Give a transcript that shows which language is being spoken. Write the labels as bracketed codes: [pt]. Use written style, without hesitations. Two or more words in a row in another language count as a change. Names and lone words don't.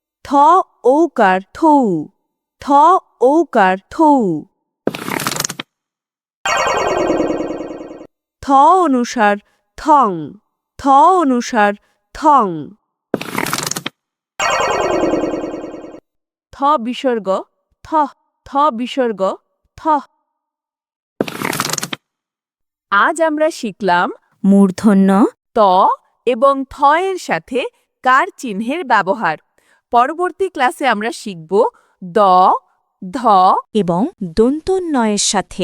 [bn] ওকার থৌ থ ওকার থৌ থ অনুসার থং থ অনুসার থং থ বিসর্গ থ থ বিসর্গ থ আজ আমরা শিখলাম মূর্ধন্য ত এবং থ এর সাথে কার চিহ্নের ব্যবহার। পরবর্তী ক্লাসে আমরা শিখব দ ধ এবং দন্তন্বয়ের সাথে